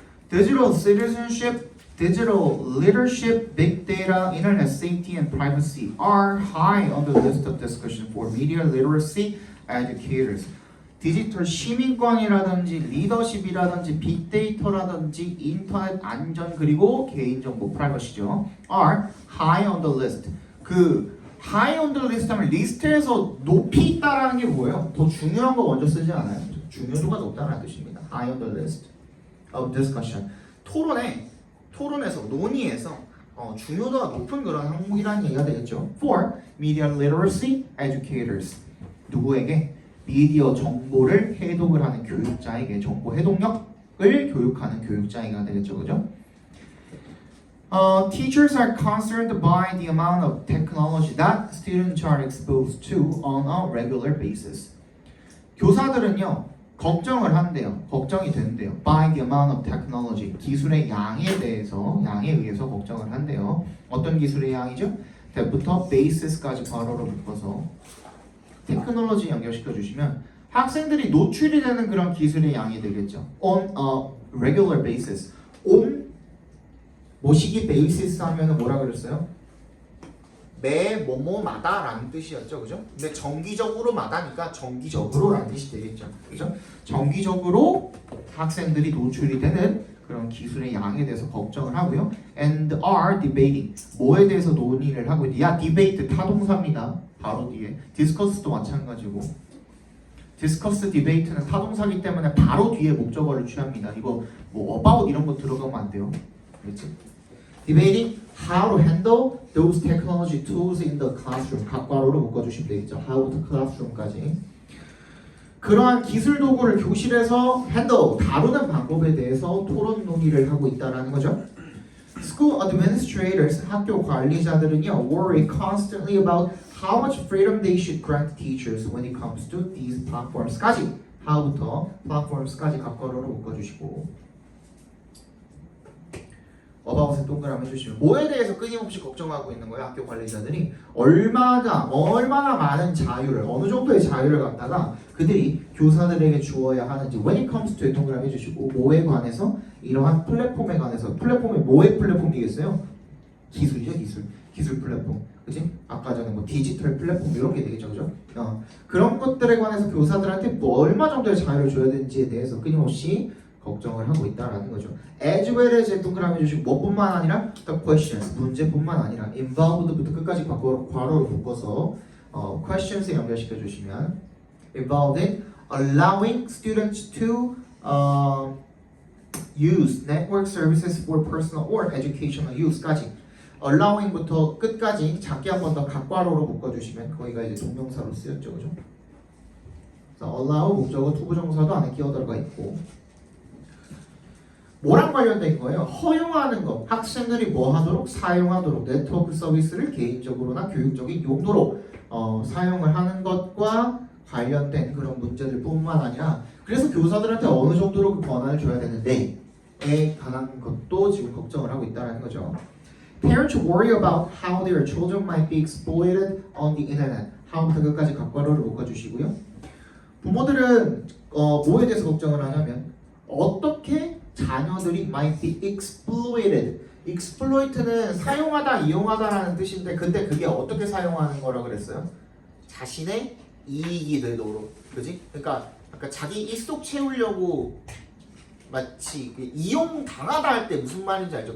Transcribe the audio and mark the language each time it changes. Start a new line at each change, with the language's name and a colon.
English: Digital citizenship, digital leadership, big data, internet safety and privacy are high on the list of discussion for media literacy educators.
Korean: 디지털 시민권이라든지 리더십이라든지 빅데이터라든지 인터넷 안전 그리고 개인정보 프라이버시죠.
English: are high on the list.
Korean: 그
English: high on the list
Korean: 하면 리스트에서 높이 있다라는 게 뭐예요? 더 중요한 거 먼저 쓰지 않아요? 중요도가 높다는 뜻입니다.
English: high on the list of discussion.
Korean: 토론에서 논의에서 중요도가 높은 그런 항목이라는 얘기가 되겠죠.
English: for media literacy educators.
Korean: 누구에게? 미디어 정보를 해독을 하는 교육자에게 정보 해독력을 교육하는 교육자에게 되겠죠, 그죠?
English: Teachers are concerned by the amount of technology that students are exposed to on a regular basis.
Korean: 교사들은요 걱정을 한대요, 걱정이 된대요.
English: By the amount of technology,
Korean: 기술의 양에 의해서 걱정을 한대요. 어떤 기술의 양이죠? that부터 basis까지 괄호로 묶어서. 테크놀로지 연결시켜 주시면 학생들이 노출이 되는 그런 기술의 양이 되겠죠.
English: On a regular basis.
Korean: on 뭐시기 basis 하면은 뭐라 그랬어요? 매 뭐뭐마다라는 뜻이었죠, 그죠? 근데 정기적으로마다니까 정기적으로라는 뜻이 되겠죠, 그죠? 정기적으로 학생들이 노출이 되는 그런 기술의 양에 대해서 걱정을 하고요.
English: And are debating.
Korean: 뭐에 대해서 논의를 하고 있는데, 야, debate 타동사입니다. 바로 뒤에. discuss도 마찬가지고. discuss, debate는 타동사기 때문에 바로 뒤에 목적어를 취합니다. 이거 뭐 about 이런 거 들어가면 안 돼요. 그렇지?
English: debating how to handle those technology tools in the classroom.
Korean: 각괄호로 묶어주시면 되겠죠. how to classroom까지. 그러한 기술 도구를 교실에서 handle, 다루는 방법에 대해서 토론 논의를 하고 있다는 거죠.
English: School administrators,
Korean: 학교 관리자들은요,
English: worry constantly about how much freedom they should grant teachers when it comes to these platforms까지.
Korean: how부터 platforms까지 각괄호로 묶어주시고. 어바웃에 동그라미 해주시면 뭐에 대해서 끊임없이 걱정하고 있는 거예요. 학교 관리자들이 얼마나 많은 자유를, 어느 정도의 자유를 갖다가 그들이 교사들에게 주어야 하는지. when it comes to에 동그라미 해주시고, 뭐에 관해서? 이러한 플랫폼에 관해서. 플랫폼이 뭐의 플랫폼이겠어요? 기술이죠, 기술 플랫폼. 그치? 아까 전에 뭐 디지털 플랫폼 이런 게 되겠죠, 그죠? 그런 것들에 관해서 교사들한테 뭐 얼마 정도의 자유를 줘야 되는지에 대해서 끊임없이 걱정을 하고 있다라는 거죠. as well as 동그라미 해주시고, 뭐뿐만 아니라
English: the questions,
Korean: 문제뿐만 아니라 involved부터 끝까지 괄호로 묶어서 questions에 연결시켜 주시면
English: involved in allowing students to use network services for personal or educational use
Korean: 까지. allowing부터 끝까지 작게 한 번 더 각괄호로 묶어주시면 거기가 이제 동명사로 쓰였죠, 그죠? 그래서 allow 목적어 투부정사도 안에 끼어 들어가 있고. 뭐랑 관련된 거예요? 허용하는 것. 학생들이 뭐 하도록? 사용하도록. 네트워크 서비스를 개인적으로나 교육적인 용도로 사용을 하는 것과 관련된 그런 문제들 뿐만 아니라, 그래서 교사들한테 어느 정도로 그 권한을 줘야 되는데에 관한 것도 지금 걱정을 하고 있다는 거죠.
English: Parents worry about how their children might be exploited on the internet.
Korean: how부터 끝까지 각괄호를 묶어주시고요. 부모들은 뭐에 대해서 걱정을 하냐면 어떻게 자녀들이
English: might be exploited.
Korean: exploit는 사용하다, 이용하다라는 뜻인데, 근데 그게 어떻게 사용하는 거라 그랬어요? 자신의 이익이 되도록, 그지? 그러니까 자기 입속 채우려고 마치 이용 당하다 할 때 무슨 말인지 알죠?